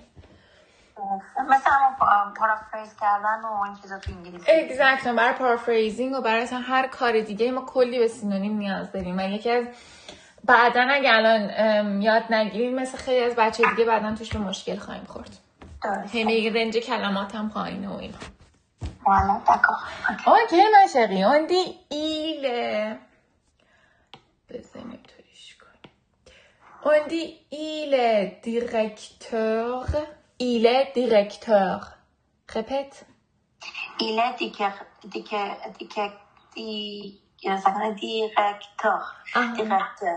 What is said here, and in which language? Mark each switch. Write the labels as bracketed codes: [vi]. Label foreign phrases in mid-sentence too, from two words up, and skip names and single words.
[fa] مثلا پارافریز کردن و این چیزا تو انگلیسی. اگزکتلی، برای پارافریزینگ و برای هر کار دیگه ما کلی به سینونیم نیاز داریم و یکی از بعدن اگه الان یاد نگیریم مثل خیلی از بچه دیگه بعدن توش به مشکل خواهیم خورد. همه رنج کلمات هم پایینه و اینا. والا d'accord. [fr] Ok ma chérie, on dit il est. On dit il est directeur. Il est directeur. Répète. Il est directeur. Directeur.